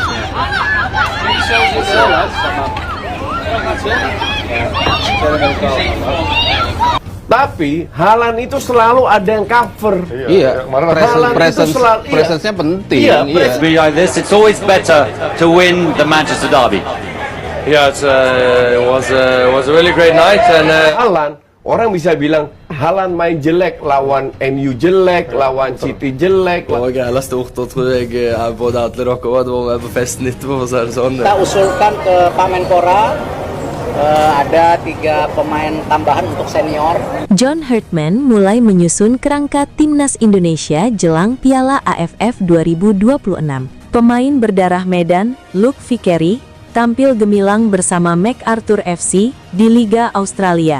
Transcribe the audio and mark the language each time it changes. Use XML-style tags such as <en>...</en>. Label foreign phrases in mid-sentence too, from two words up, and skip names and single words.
<id>Tapi Haaland itu selalu ada yang cover. Iya, presence-nya penting. Iya,</id> <en>Behind this, it's always better to win the Manchester derby. Yeah, it was a really great night, and</en> <id>Haaland, orang bisa bilang Haaland main jelek, lawan MU jelek, lawan City jelek.</id> <no>Gærlig stort, og tror jeg både alle dere og hadde vært med på festen etterpå, for å si det sånn.</no> <id>Kita usulkan ke Pak Menpora ada 3 pemain tambahan untuk senior. John Hartman mulai menyusun kerangka timnas Indonesia jelang Piala AFF 2026. Pemain berdarah Medan, Luke Vickery, tampil gemilang bersama MacArthur FC di Liga Australia.</id>